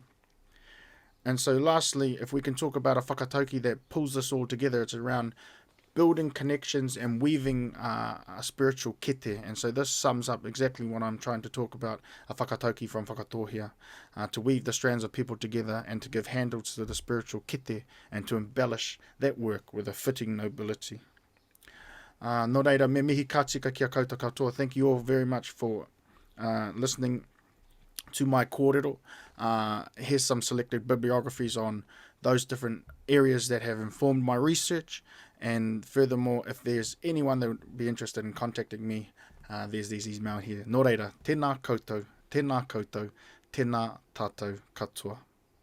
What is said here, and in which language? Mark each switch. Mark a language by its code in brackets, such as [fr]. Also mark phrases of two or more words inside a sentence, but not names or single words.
[en] And so lastly, if we can talk about a whakatauki that pulls this all together, it's around building connections and weaving a spiritual kete. And so this sums up exactly what I'm trying to talk about, a whakatauki from whakatohia, to weave the strands of people together and to give handles to the spiritual kete and to embellish that work with a fitting nobility. [mi] Nō reira, me mihi ka tika kia koutou katoa. [en] Thank you all very much for listening to my kōrero. Here's some selected bibliographies on those different areas that have informed my research. And furthermore, if there's anyone that would be interested in contacting me, there's these email here. [mi] Nō reira, tēnā koutou, tēnā koutou, tēnā tātou katoa.